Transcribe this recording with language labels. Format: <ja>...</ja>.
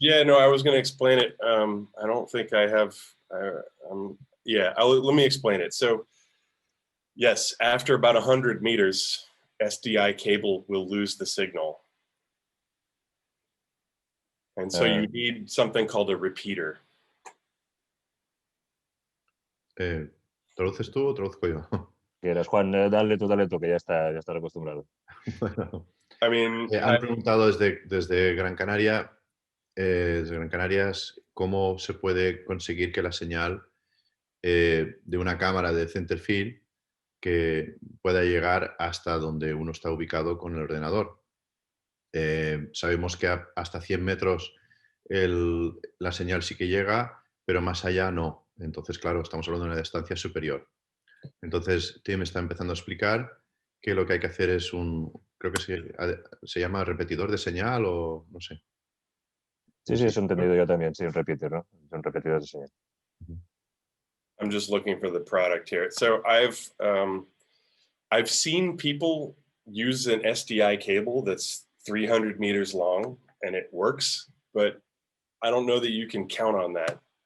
<en>Yeah, no, I was going to explain it. I don't think I have. Yeah, let me explain it. So, yes, after about 100 meters, SDI cable will lose the signal, and so you need something called a repeater.</en> <es>¿Traduces tú o traduzco yo? Quieras, Juan, dale tú, que ya está acostumbrado. Bueno,</es> <en>I mean,</en> <es>han preguntado desde Gran Canaria, desde Gran Canarias, cómo se puede conseguir que la señal de una cámara de center field que pueda llegar hasta donde uno está ubicado con el ordenador. Sabemos que hasta 100 metros la señal sí que llega, pero más allá no. Entonces, claro, estamos hablando de una distancia superior. Entonces, Tim está empezando a explicar que lo que hay que hacer es creo que se llama repetidor de señal o no sé. Sí, eso he entendido yo también, sí, un repeater, ¿no? Un repetidor de señal.</es> <en>I'm just looking for the product here. So I've seen people use an SDI cable that's 300 meters long and it works, but I don't know that you can count on that.</en>